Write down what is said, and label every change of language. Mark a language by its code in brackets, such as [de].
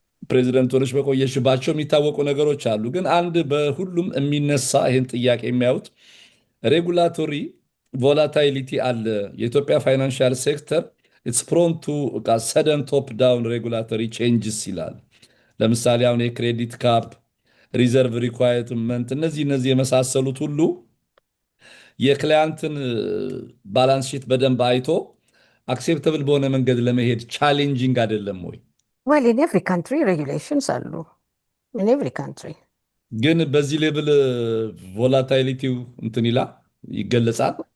[am] ፕሬዚደንቶች በቆየሽባቸው የሚታወቁ ነገሮች አሉ። ግን አንድ በሁሉም የሚነሳ ይህን ጥያቄ የሚያዩት ሬጉላቶሪ ቮላታይሊቲ አለ። የኢትዮጵያ ፋይናንሻል ሴክተር ኢትስ ፕሮን ቱ ሰደን ቶፕ ዳውን ሬጉላቶሪ ቼንጅስ ይላል። ለምሳሌ አሁን የክሬዲት ካፕ፣ ሪዘርቭ ሪኳየርመንት፣ እነዚህ የመሳሰሉት ሁሉ የክላያንትን ባላንስ ሺት በደንብ አይቶ አክሴፕተብል በሆነ መንገድ ለመሄድ ቻሌንጂንግ አይደለም ወይ? [en] well in every country regulations አሉ in every country [am] ግን በዚህ ሌብል ቮላታይሊቲው እንትን ይላል ይገለጻል።